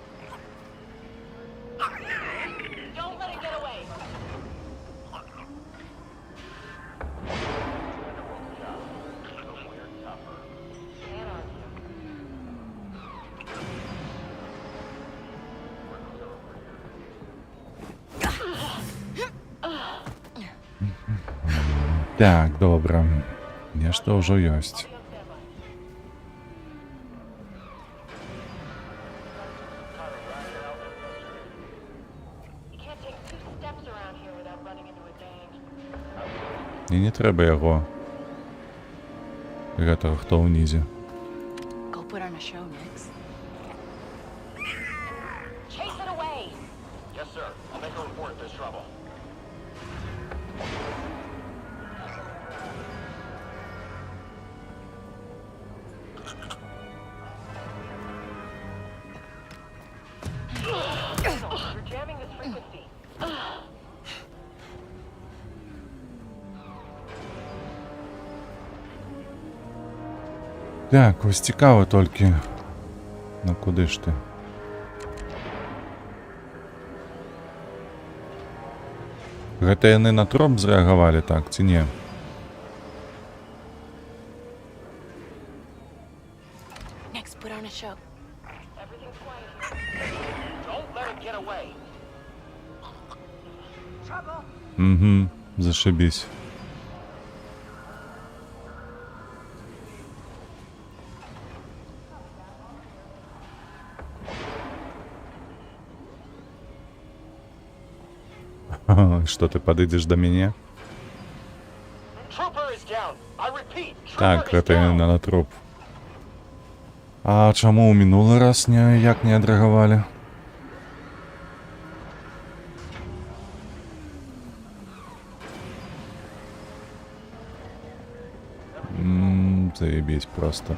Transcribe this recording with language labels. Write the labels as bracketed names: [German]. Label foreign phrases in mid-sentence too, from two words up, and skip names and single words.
[English] Don't let it get away! Can't argue. [Ukrainian] Так, добре. [Belarusian] Нешта ўжо ёсць. [English] You can't take 2 steps around here without running into a dang. [Belarusian] І не трэба яго. Гэтага, хто ўнізе. [English] Go put on a show, Nix. Chase it away! Yes, sir. I'll make a report if there's trouble. You're jamming this frequency. [Ukrainian] Так, ось цікаво тільки. Ну куди ж ти? [Belarusian] Гэта яны на троп зрэагавалі так, ці не? [English] Nix, put on a show. Everything's quiet here. Don't let it get [Russian] Угу, зашибись. Что, ты подойдешь до меня? [English] Trooper is down. I repeat, [Belarusian] Так, [English] trooper is [Belarusian] гэта [English] down. [Belarusian] на труп. А чаму ў мінулы раз ніяк не адрэагавалі? [Russian] Заебись просто.